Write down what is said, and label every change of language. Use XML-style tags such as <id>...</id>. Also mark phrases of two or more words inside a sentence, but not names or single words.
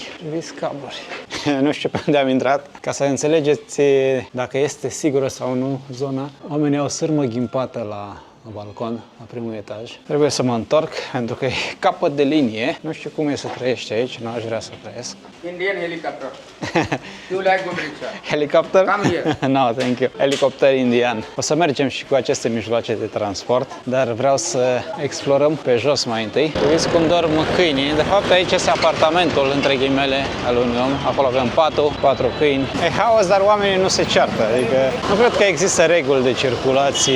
<ro>Priviți cabluri. Nu știu pe unde am intrat. Ca să înțelegeți dacă este sigură sau nu zona, oamenii au sârmă ghimpată la balcon, la primul etaj. Trebuie să mă întorc, pentru că e capăt de linie. Nu știu cum e să trăiești aici, nu aș vrea să trăiesc.</ro> <en>Indian helicopter. You like good rickshaw? Helicopter? Come here. No, thank you. Helicopter indian.</en> <ro>O să mergem și cu aceste mijloace de transport, dar vreau să explorăm pe jos mai întâi. Uiți cum dorm câinii. De fapt, aici este apartamentul, între ghimele, al unui om. Acolo avem patul, 4 câini. E haos, dar oamenii nu se ceartă. Adică nu cred că există reguli de circulație.</ro>